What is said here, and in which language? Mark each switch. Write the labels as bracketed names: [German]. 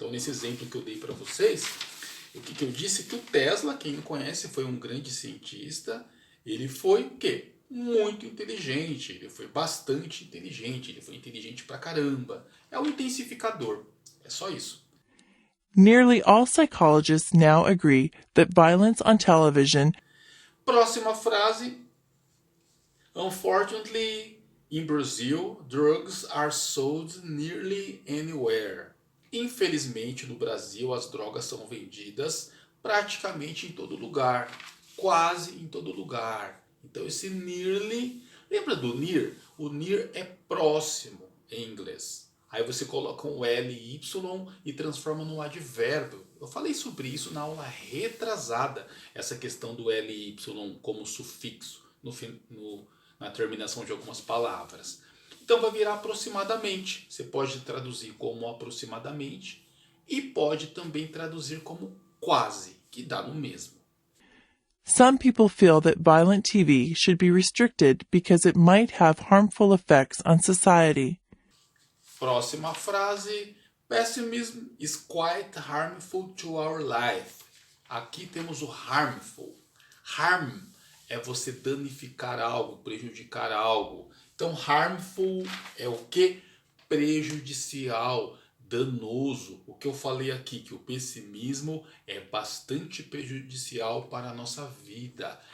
[Portuguese] Então, nesse exemplo que eu dei para vocês, o que eu disse? Que o Tesla, quem não conhece, foi um grande cientista. Ele foi o quê? Muito inteligente, ele foi bastante inteligente, ele foi inteligente pra caramba. É um intensificador, é só isso. [English] Nearly all psychologists now agree that violence on television. [Portuguese] Próxima frase. [English] Unfortunately, in Brazil, drugs are sold nearly anywhere. [Portuguese] Infelizmente, no Brasil, as drogas são vendidas praticamente em todo lugar. Quase em todo lugar. Então, esse nearly... Lembra do near? O near é próximo em inglês. Aí você coloca um ly e transforma num advérbio. Eu falei sobre isso na aula retrasada. Essa questão do ly como sufixo na terminação de algumas palavras. Então vai virar aproximadamente. Você pode traduzir como aproximadamente e pode também traduzir como quase, que dá no mesmo. [English] Some people feel that violent TV should be restricted because it might have harmful effects on society. [Portuguese] Próxima frase. [English] Pessimism is quite harmful to our life. [Portuguese] Aqui temos o harmful. Harm é você danificar algo, prejudicar algo. Então, harmful é o que? Prejudicial, danoso. O que eu falei aqui, que o pessimismo é bastante prejudicial para a nossa vida.